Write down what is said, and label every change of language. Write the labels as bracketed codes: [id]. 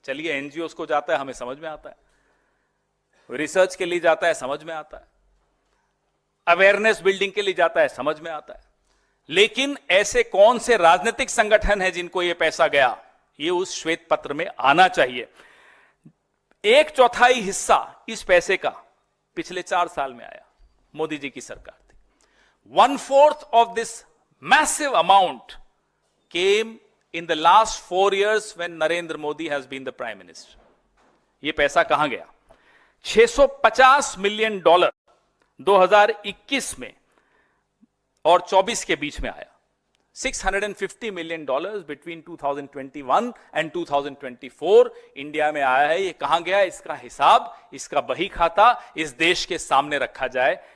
[hi] चलिए, एनजीओ को जाता है, हमें समझ में आता है, रिसर्च के लिए जाता है, समझ में आता है, अवेयरनेस बिल्डिंग के लिए जाता है, समझ में आता है। लेकिन ऐसे कौन से राजनीतिक संगठन हैं जिनको यह पैसा गया, ये उस श्वेत पत्र में आना चाहिए। 1/4 हिस्सा इस पैसे का पिछले 4 साल में आया, मोदी जी की सरकार थी। 1/4 [en] Of this massive amount came in the last 4 years when Narendra Modi has been the prime minister. [hi] ये पैसा कहां गया? 650 मिलियन डॉलर 2021 में और 24 के बीच में आया। [en] 650 million dollars between 2021 and 2024 India [hi] में आया है। ये कहां गया? इसका हिसाब, इसका बही खाता इस देश के सामने रखा जाए।